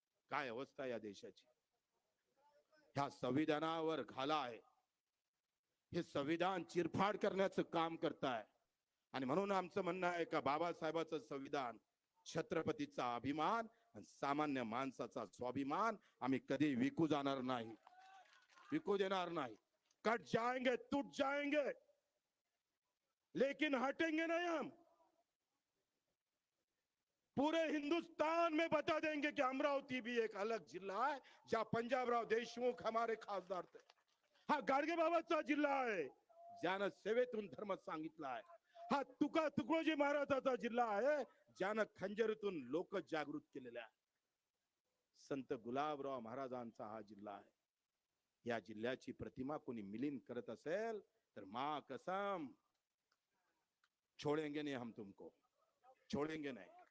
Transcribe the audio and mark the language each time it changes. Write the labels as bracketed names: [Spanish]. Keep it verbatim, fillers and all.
[Marathi] काय अवस्था या देशाची. ह्या संविधानावर घाला आहे. हे संविधान चिरफाड करण्याचं काम करताय. आणि म्हणून आमचं म्हणणं आहे का बाबासाहेबाचं संविधान, छत्रपतीचा अभिमान आणि सामान्य माणसाचा स्वाभिमान आम्ही कधी विकू जाणार नाही, विकू देणार नाही. [Hindi] कट जाएंगे, तुट जाएंगे, लेकिन हटेंगे नहीं हम. पूरे हिंदुस्तान में बता देंगे कि अमरावती भी एक अलग जिला है जहाँ पंजाबराव देशमुख हमारे खासदार थे. [Marathi] हा गाडगे बाबाचा जिल्हा आहे, ज्यानं सेवेतून धर्म सांगितला आहे. हा तुका तुकडोजी महाराजाचा जिल्हा आहे, ज्यानं खंजरीतून लोक जागृत केलेले आहे. संत गुलाबराव महाराजांचा हा जिल्हा आहे. या जिल्ह्याची प्रतिमा कोणी मिलीन करत असेल तर [Hindi] मा कसम छोडेंगे नाही [Marathi] हम तुमको, छोडेंगे नाही.